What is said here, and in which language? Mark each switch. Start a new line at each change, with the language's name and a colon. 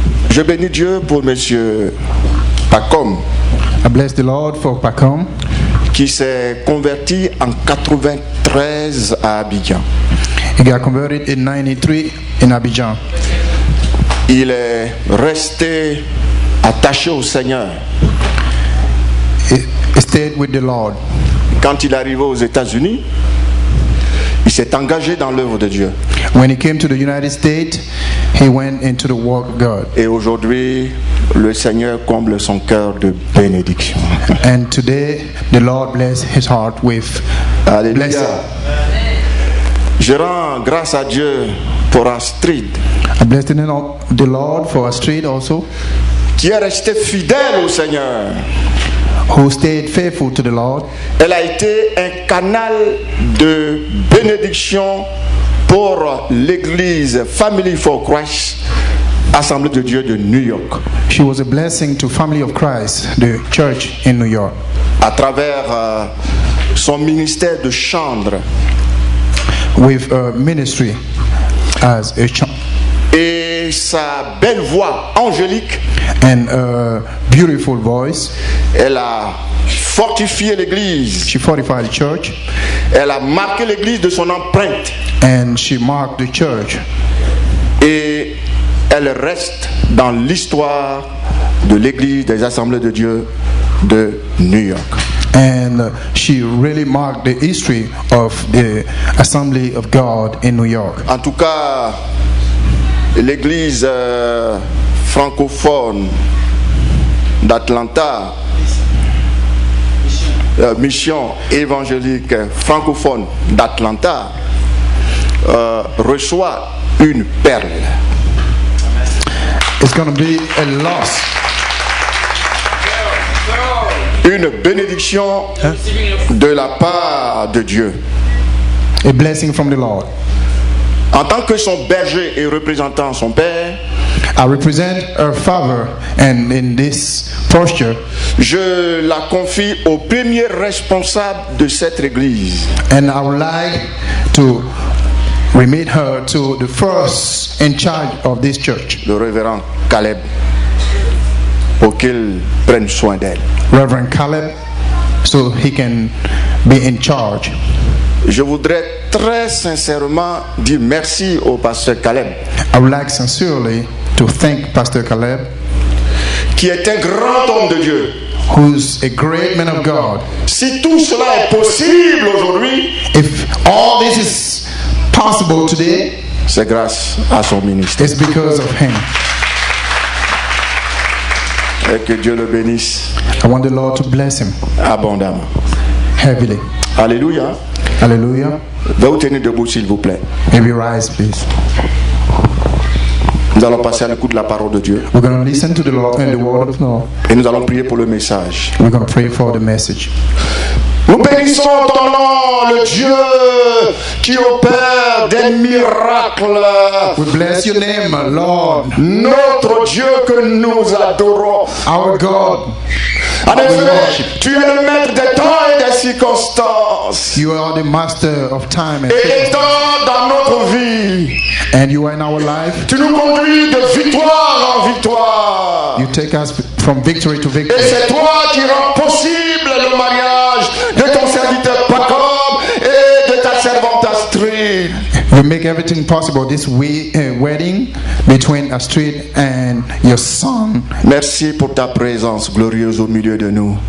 French: Je bénis Dieu pour Monsieur Pacom.
English: I bless the Lord for Pacom.
French: Qui s'est converti en 93 à Abidjan.
English: He got converted in 93 in Abidjan.
French: Il est resté attaché au Seigneur.
English: He stayed with the Lord.
French: Quand il est arrivé aux États-Unis, il s'est engagé dans l'œuvre de Dieu.
English: When he came to the United States, he went into the work of God.
French: Et aujourd'hui, le Seigneur comble son cœur de bénédiction.
English: And today, the Lord bless his heart with blessing.
French: Je rends grâce à Dieu pour Astrid.
English: I bless the name of the Lord for Astrid also.
French: Qui est restée fidèle au Seigneur.
English: Who stayed faithful to the Lord.
French: Elle a été un canal de bénédiction pour l'église Family for Christ, Assemblée de Dieu de New York.
English: She was a blessing to Family of Christ, the church in New York.
French: À travers son ministère de chambre.
English: With a ministry as a
French: et sa belle voix angélique
English: and a beautiful voice.
French: Elle a fortifié l'église.
English: She fortified the church.
French: Elle a marqué l'église de son empreinte.
English: And she marked the church.
French: Et elle reste dans l'histoire de l'église des Assemblées de Dieu de New York.
English: And she really marked the history of the Assembly of God in New York.
French: En tout cas, l'église francophone d'Atlanta, mission évangélique francophone d'Atlanta, reçoit une perle.
English: It's going to be a loss.
French: Une bénédiction de la part de Dieu.
English: A blessing from the Lord.
French: En tant que son berger et représentant son père,
English: I represent her father, and in this posture,
French: je la confie au premier responsable de cette église.
English: And I would like to remit her to the first in charge of this church,
French: le révérend Caleb, pour qu'il prenne soin d'elle.
English: Reverend Caleb, so he can be in charge.
French: Je voudrais très sincèrement dire merci au pasteur Caleb.
English: I would like sincerely to thank Pastor Caleb,
French: qui est un grand homme de Dieu,
English: who's a great man of God.
French: Si tout cela est possible aujourd'hui,
English: if all this is possible today,
French: c'est grâce à son ministère.
English: It's because of him.
French: Et que Dieu le bénisse.
English: I want the Lord to bless him
French: abondamment.
English: Heavily.
French: Alléluia.
English: Hallelujah.
French: Veuillez vous tenir debout s'il vous plaît.
English: Maybe rise, please.
French: Nous allons passer à l'écoute de la parole de Dieu.
English: We're going to listen to the Lord and the word of God.
French: Et nous allons prier pour le message.
English: We're going to pray for the message.
French: Nous bénissons ton nom, le Dieu qui opère des miracles.
English: We bless your name, Lord.
French: Notre Dieu que nous adorons.
English: Our God.
French: En effet, tu es le maître des temps et des circonstances.
English: You are the master of time and
French: et dans notre vie.
English: And you are in our life.
French: Tu nous conduis de victoire en victoire.
English: You take us from victory to victory.
French: Et c'est toi qui rends possible le mariage de ton serviteur Pacom et de ta servante Astrid.
English: You make everything possible. This wedding between Astrid and your son.
French: Merci pour ta présence glorieuse au milieu de nous.